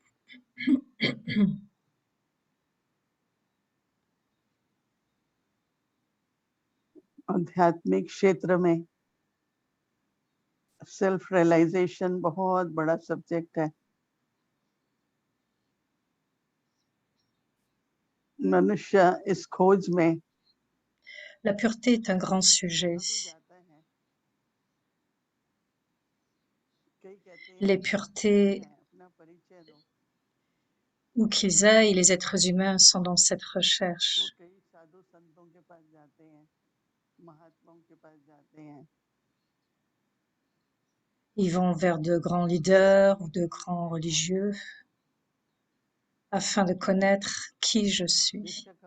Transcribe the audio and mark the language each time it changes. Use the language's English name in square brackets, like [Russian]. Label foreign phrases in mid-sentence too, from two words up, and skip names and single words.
[Hindi] आध्यात्मिक क्षेत्र में [English] self realization [Hindi] बहुत बड़ा सब्जेक्ट है। मनुष्य इस खोज में [French] La pureté est un grand sujet. Les puretés, où qu'ils aillent, les êtres humains sont dans cette recherche. Ils vont vers de grands leaders ou de grands religieux afin de connaître qui je suis.